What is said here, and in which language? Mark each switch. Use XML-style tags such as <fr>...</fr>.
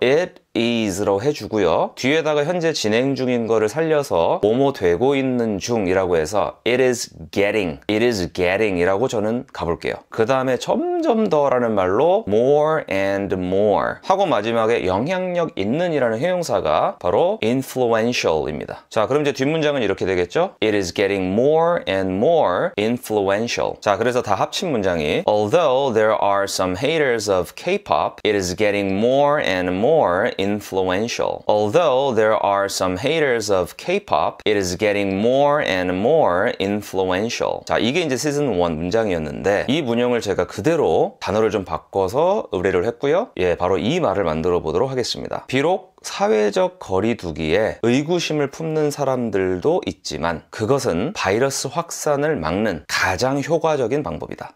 <ko>it is로 해주고요. 뒤에다가 현재 진행 중인 거를 살려서 뭐뭐 되고 있는 중이라고 해서</ko> <en>it is getting</en> <ko>이라고 저는 가볼게요. 그 다음에 점점 더라는 말로</ko> <en>more and more</en> <ko>하고 마지막에 영향력 있는 이라는 형용사가 바로 influential입니다. 자, 그럼 이제 뒷문장은 이렇게 되겠죠. 되겠죠?</ko> <en>It is getting more and more influential.</en> <ko>자, 그래서 다 합친 문장이</ko> <en>Although there are some haters of K-pop, it is getting more and more influential. Although there are some haters of K-pop, it is getting more and more influential.</en> <ko>자, 이게 이제 시즌 1 문장이었는데 이 문형을 제가 그대로 단어를 좀 바꿔서 의뢰를 했고요. 예, 바로 이 말을 만들어 보도록 하겠습니다. 비록 사회적 거리두기에 의구심을 품는 사람들도 있지만 그것은 바이러스 확산을 막는 가장 효과적인 방법이다.</ko>